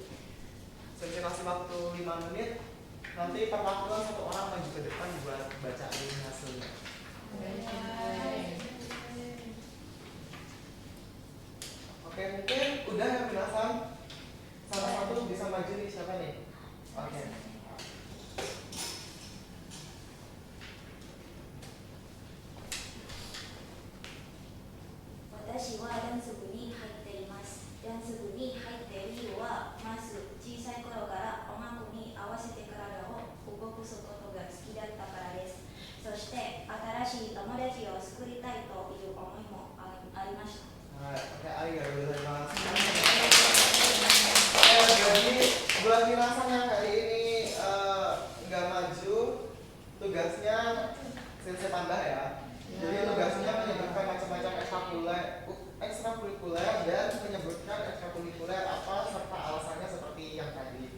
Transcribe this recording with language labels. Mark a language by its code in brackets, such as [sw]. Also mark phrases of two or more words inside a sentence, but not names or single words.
[id] Saya kasih waktu 5 menit. Nanti perwakilan satu orang maju ke depan buat bacain hasilnya. Oke, mungkin udah ya minasan. Salah satu bisa maju nih, siapa nih? Oke. [ja] 私はダンス部に入っています。ダンス部に入っている理由は、まず小さい頃から音楽に合わせて体を動かすことが好きだったからです。そして新しい友達を作りたいという思いもありました。 [id] Oke, arigatou jadi buat minasan yang hari ini nggak maju, tugasnya sensei tambah ya. Jadi tugasnya menyebutkan macam-macam ekstrakurikuler dan menyebutkan ekstrakurikuler apa serta alasannya seperti yang tadi.